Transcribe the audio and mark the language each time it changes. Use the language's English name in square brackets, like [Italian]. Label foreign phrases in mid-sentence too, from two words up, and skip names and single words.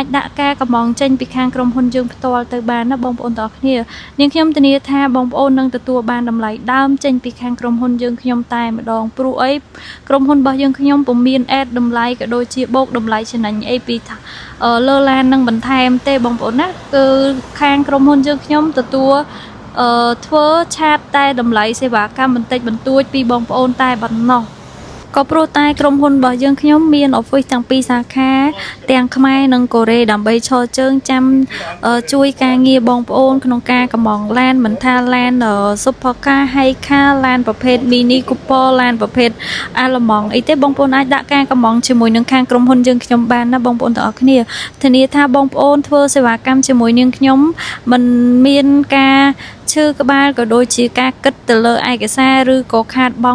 [Khmer] ដាក់ការកម្មងចេញពីខាងក្រុមហ៊ុនយើងផ្ទាល់ទៅបានណាបងប្អូនទាំងអស់គ្នានាងខ្ញុំធានាថាបងប្អូននឹងទទួលបានតម្លៃដើមចេញពីខាងក្រុមហ៊ុនយើងខ្ញុំតែម្ដងព្រោះអីក្រុមហ៊ុនរបស់យើងខ្ញុំពុំមានអេតតម្លៃក៏ដូចជាបូកតម្លៃចំណេញអីពីលើឡាននឹងបន្ថែមទេបងប្អូនណាគឺខាងក្រុមហ៊ុនយើងខ្ញុំទទួលធ្វើឆាតតែតម្លៃសេវាកម្មបន្តិចបន្តួចពីបងប្អូនតែប៉ុណ្ណោះក៏ព្រោះតែក្រុមហ៊ុនរបស់យើង ខ្ញុំមាន office ទាំងពីរសាខាទាំងខ្មែរនិងកូរ៉េដើម្បីឈរជើងចាំជួយការងារបងប្អូនក្នុងការកម្មងឡានមិនថាឡាន [English] super car high car [Khmer] ឡានប្រភេទ mini cooper ឡានប្រភេទ Almond អីទេបងប្អូនអាចដាក់ការកម្មងជាមួយនឹងខាងក្រុមហ៊ុនយើងខ្ញុំបានណាបងប្អូនទាំងអស់គ្នាធានាថាបងប្អូនធ្វើសេវាកម្មជាមួយនឹងខ្ញុំមិនមានការឈឺក្បាលក៏ដូចជាការគិតទៅលើឯកសារឬក៏ខាតបង់